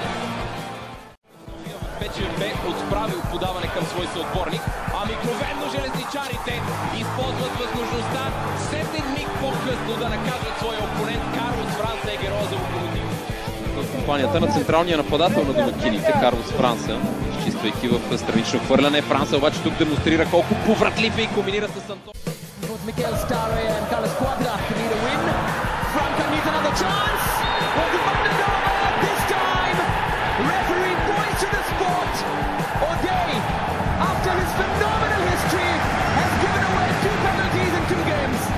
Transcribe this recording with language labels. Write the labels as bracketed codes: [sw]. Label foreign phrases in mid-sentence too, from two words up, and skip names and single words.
[bg] Вече бе отправил подаване към свой съотборник, а мигновено железничарите използват възможността 7 миг по-късно да накажат своя опонент. Карлос Франса е герой за Локомотив. В компанията на централния нападател на домакините Карлос Франса, изчиствайки в странично хвърляне. Франса обаче тук демонстрира колко повратлив е и комбинира с Антон. [en] Miguel Starre and Carlos Cuadra need a win. Franca needs another chance. This time, referee points to the spot. O'Day, after his phenomenal history, has given away 2 penalties in 2 games.